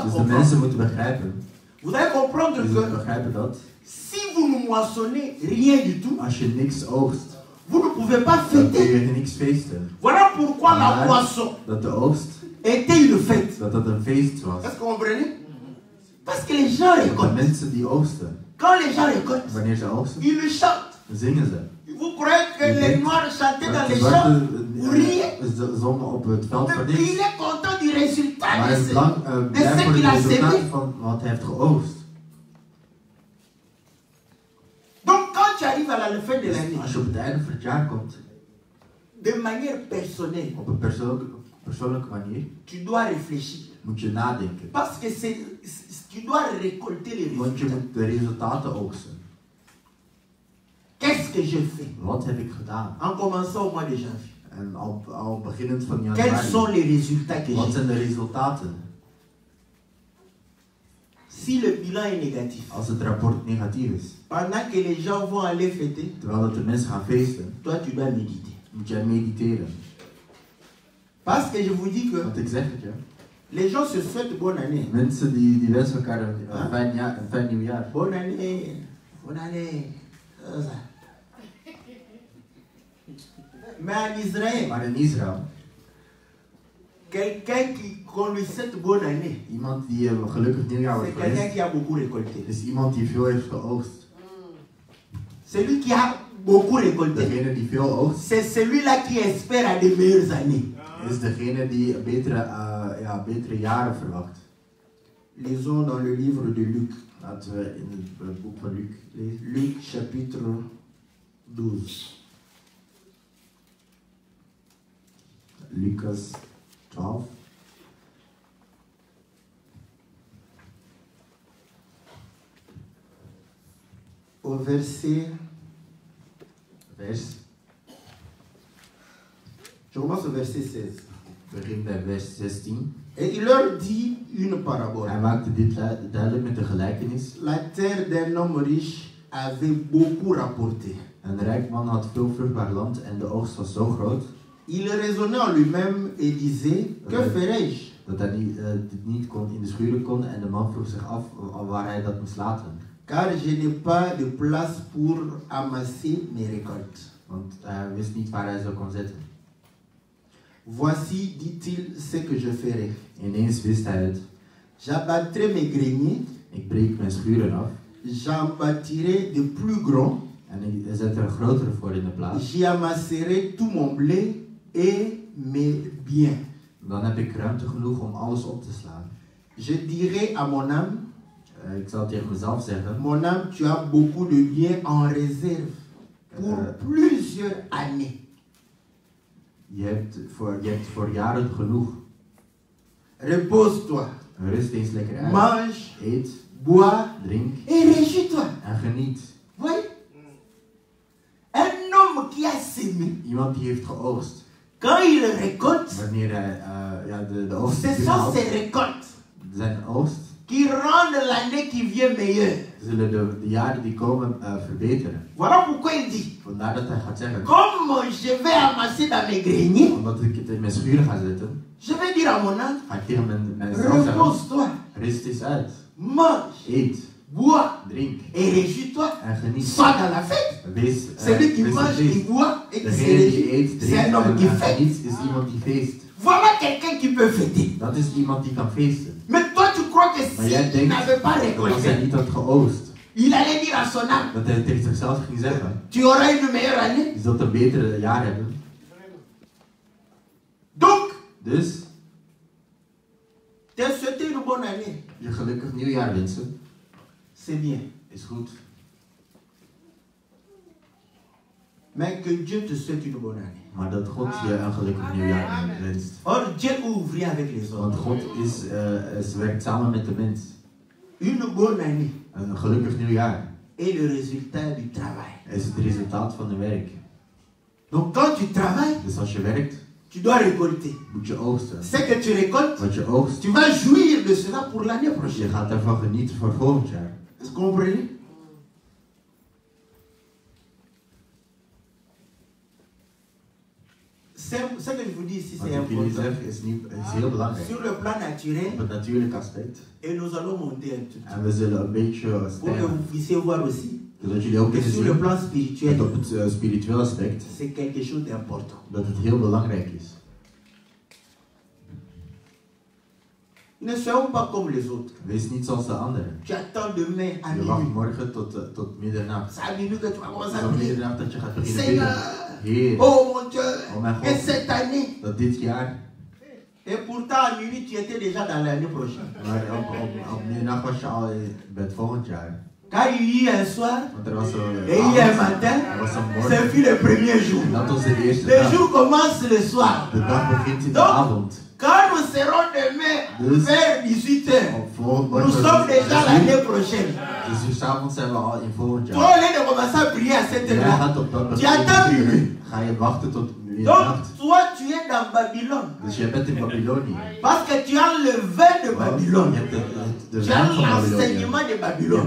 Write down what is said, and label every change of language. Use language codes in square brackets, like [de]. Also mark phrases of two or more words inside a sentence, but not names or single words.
[nl] Dus de [fr] comprendre. [nl] mensen moeten begrijpen. [fr] Vous allez comprendre [nl] Dus ze [fr] que [nl] begrijpen dat. [fr] si vous ne moissonnez rien du tout, [nl] Als je niks oogst, [fr] vous ne pouvez pas [nl] dan kun [fr] fêter. [nl] je niks feesten. [fr] Voilà pourquoi la [nl] Maar [fr] moisson [nl] dat de oogst, [fr] était une fête. [nl] dat een feest was. [fr] Est-ce que vous comprenez? Parce que les gens [nl] De [fr] récoltent. [nl] mensen die oogsten, [fr] Quand les gens récoltent, [nl] wanneer ze oogsten, [fr] ils le chantent. [nl] dan zingen ze. [fr] Vous croyez que [nl] Je [fr] les [nl] denkt [fr] noirs chantaient dans [nl] Dat de [fr] les champs? [nl] zwarte [fr] Vous riez? [nl] zongen op het veld voor [fr] Mais [nl] niks. [fr] il est content du résultat [nl] Maar hij [fr] de [nl] is [fr] ce- [nl] blij [fr] ce [nl] voor [fr] qu'il [nl] het [fr] a [nl] resultaat [fr] semé. [nl] van wat hij heeft geoogst. [fr] Donc quand tu arrives à la fin de l'année, [nl] Als je op het einde van het jaar komt, [fr] de manière personnelle, [nl] op een persoonlijke manier, [fr] tu dois réfléchir. [nl] moet je nadenken. [fr] Parce que tu dois récolter les [nl] Want je [fr] résultats. [nl] moet de resultaten oogsten. [fr] Qu'est-ce que je fais? [nl] Wat heb ik gedaan? [fr] En commençant au mois de janvier. [nl] En al beginnend van [fr] Quels [nl] januari, [fr] sont les résultats que [nl] wat [fr] j'ai? [nl] zijn de resultaten? [fr] Si le bilan est négatif, [nl] Als het rapport negatief is, [fr] pendant que les gens vont aller fêter, [nl] terwijl dat de mensen gaan feesten, [fr] toi tu dois méditer. [nl] moet jij mediteren. [fr] Parce que je vous dis que [nl] Want ik zeg het je, [fr] les gens se souhaitent bonne année. [nl] mensen die wensen elkaar een fijn nieuwjaar. [fr] Bonne année, bonne année. Ça. Mais en Israël, [nl] Maar in Israël, [fr] quelqu'un qu'on lui souhaite bonne année, [nl] iemand die een gelukkig nieuwjaar [fr] c'est [nl] wordt [fr] quelqu'un [nl] gewenst, [fr] qui a beaucoup récolté. [nl] is iemand die veel heeft geoogst. [fr] Celui qui a beaucoup récolté, [nl] Degene die veel oogst, [fr] c'est celui-là qui espère à de meilleures années. [nl] is degene die betere jaren verwacht. [fr] Lisons dans le livre de Luc. [nl] Laten we in het boek van Luc lezen. [fr] Luc chapitre 12. [nl] Lucas 12. [fr] Au verset, [nl] Vers, [fr] je commence au verset 16. [nl] begin bij vers 16. [fr] Et il leur dit une parabole. [nl] Hij maakte dit duidelijk met de gelijkenis. [fr] La terre d'un homme riche avait beaucoup rapporté. [nl] Een rijk man had veel vruchtbaar land en de oogst was zo groot [fr] Il raisonnait en lui-même et disait, que ferai-je? [nl] dat hij dit niet kon in de schuren kon en de man vroeg zich af waar hij dat moest laten. [fr] Car je n'ai pas de place pour amasser mes récoltes. [nl] Want hij wist niet waar hij ze kon zetten. [fr] Voici, dit-il, ce que je ferai. [nl] Ineens wist hij het. [fr] J'abattrai mes greniers. [nl] Ik breek mijn schuren af. [fr] J'en bâtirai de plus grands. [nl] En ik zet er een grotere voor in de plaats. [fr] J'y amasserai tout mon blé et mes biens. [nl] Dan heb ik ruimte genoeg om alles op te slaan. [fr] Je dirai à mon âme, [nl] Ik zal tegen mezelf zeggen. [fr] mon âme, tu as beaucoup de biens en réserve pour plusieurs années. [nl] Je hebt voor jaren genoeg. [fr] Repose-toi, [nl] Rust eens lekker uit. [fr] mange, [nl] Eet, [fr] bois [nl] drink [fr] et réjouis-toi. [nl] en geniet. [fr] Voyez? Un homme qui a sémé, [nl] Iemand die heeft geoogst. [fr] quand il récolte, [nl] Wanneer hij de oogst [fr] ce sont [nl] binnenhaalt, [fr] ces récoltes [nl] zijn oogst, [fr] qui rendent l'année qui vient meilleure. [nl] zullen de jaren die komen verbeteren. [fr] Voilà pourquoi il dit, [nl] Vandaar dat hij gaat zeggen. [fr] comme je vais amasser dans mes greniers, [nl] Omdat ik het in mijn schuren ga zetten, [fr] je vais dire à mon âme, [nl] ga ik tegen mijzelf zeggen. [fr] repose-toi, [nl] Rust eens uit. [fr] mange, [nl] Eet, [fr] bois [nl] drink [fr] et réjouis-toi. [nl] en geniet. [fr] Sois dans la fête. [nl] Wees, [fr] Celui qui [nl] wees [fr] mange, qui [nl] feest. [fr] boit et qui se [nl] Degene die [fr] réjouit, [nl] eet, [fr] c'est un homme [nl] drinkt [fr] qui [nl] en [fr] fête. [nl] geniet is iemand die feest. [fr] Voilà quelqu'un qui peut fêter. [nl] Dat is iemand die kan feesten. [fr] Mais toi, tu crois que [nl] Maar jij [fr] s'il [nl] denkt [fr] n'avait pas [nl] dat als hij [fr] récolté, [nl] niet had geoogst, [fr] il allait dire à son âme, [nl] dat hij tegen zichzelf ging zeggen, [fr] tu auras une meilleure année. [nl] je zult een betere jaar hebben. [fr] Donc, [nl] Dus, [fr] te souhaiter une bonne année, [nl] je gelukkig nieuwjaar wensen, [fr] c'est bien. [nl] is goed. [fr] Mais que Dieu te souhaite une bonne année. [nl] Maar dat God je een gelukkig nieuwjaar wenst. [fr] Or, Dieu ouvre avec les [nl] Want [fr] hommes. [nl] God werkt samen met de mens. [fr] Une bonne année [nl] Een gelukkig nieuwjaar [fr] est le résultat du travail. [nl] is het resultaat van het werk. [fr] Donc, quand tu travailles, [nl] Dus als je werkt, [fr] tu dois récolter. [nl] moet je oogsten. [fr] Ce que tu récoltes, [nl] Wat je oogst, [fr] tu vas jouir de cela pour l'année [nl] je [fr] prochaine. [nl] gaat daarvan genieten voor volgend jaar. [fr] Est-ce que vous comprenez? Ce que je vous dis ici, [nl] Wat [fr] c'est [nl] ik jullie [fr] important. [nl] zeg is heel belangrijk. [fr] Sur le plan naturel, [nl] Op het natuurlijke aspect. [fr] et nous allons monter un tout petit [nl] En we zullen een beetje [fr] pour que [nl] stijgen. [fr] vous puissiez voir aussi [nl] Zodat jullie ook [fr] que [nl] kunnen [fr] sur le [nl] zien [fr] plan [nl] dat [fr] spirituel, [nl] op het spirituele aspect [fr] c'est quelque chose d'important. [nl] dat het heel belangrijk is. [fr] Ne soyons pas comme les autres. [nl] Wees niet zoals de anderen. [fr] Tu attends demain à [nl] Je wacht [fr] minuit. [nl] morgen tot middernacht. [fr] C'est à minuit que tu vas commencer à [nl] Tot [fr] prier. [nl] middernacht dat je gaat beginnen [fr] Seigneur, [nl] bidden. Heer, [fr] oh mon Dieu, [nl] oh mijn [fr] et [nl] God, [fr] cette année. [nl] dat dit jaar, [fr] Et pourtant à minuit, tu étais déjà dans l'année prochaine. [nl] maar op middernacht was je al bij het volgend jaar. [fr] Car hier un soir [nl] Want er was een [fr] et hier un matin, [nl] er was een [fr] ce [nl] morgen. [fr] fut le premier jour. [nl] En dat was de eerste [fr] Le [nl] dag. [fr] jour commence le soir. [nl] De dag begint in de [fr] Donc, [nl] avond. [fr] Quand nous serons demain [nl] Dus [fr] vers 18h, nous sommes déjà l'année prochaine. [nl] Dus s'avonds zijn we al in volgend [fr] Toi, [nl] jaar. [fr] au lieu de commencer à prier à cette [nl] Jij [fr] heure-là, [nl] gaat op dat [fr] tu attends minuit. [nl] ga je wachten tot [fr] Donc, [nl] middernacht. [fr] toi, tu es dans Babylone. [nl] Dus jij bent in Babylonië. [fr] Parce que tu as le vin de [nl] Want [fr] Babylone. [nl] je hebt de [fr] Tu [nl] wijn [fr] as [nl] van Babylonië. [fr] l'enseignement de [nl] Je hebt de [fr] Babylone.